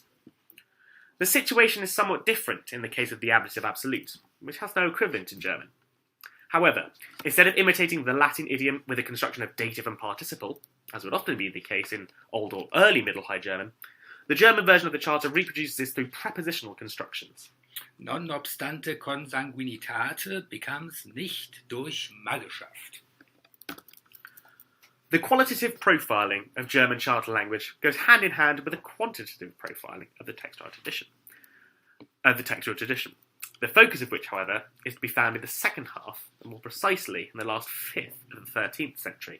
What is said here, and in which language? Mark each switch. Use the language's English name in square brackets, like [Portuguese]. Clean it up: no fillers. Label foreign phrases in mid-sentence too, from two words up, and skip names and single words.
[English] The situation is somewhat different in the case of the ablative absolute, which has no equivalent in German. However, instead of imitating the Latin idiom with a construction of dative and participle, as would often be the case in Old or Early Middle High German, the German version of the Charter reproduces this through prepositional constructions. [Latin] Non obstante consanguinitate [English] becomes [German] nicht durch Magenschaft. [English] The qualitative profiling of German Charter language goes hand in hand with the quantitative profiling of the textual tradition. The focus of which, however, is to be found in the second half, and more precisely in the last fifth of the 13th century.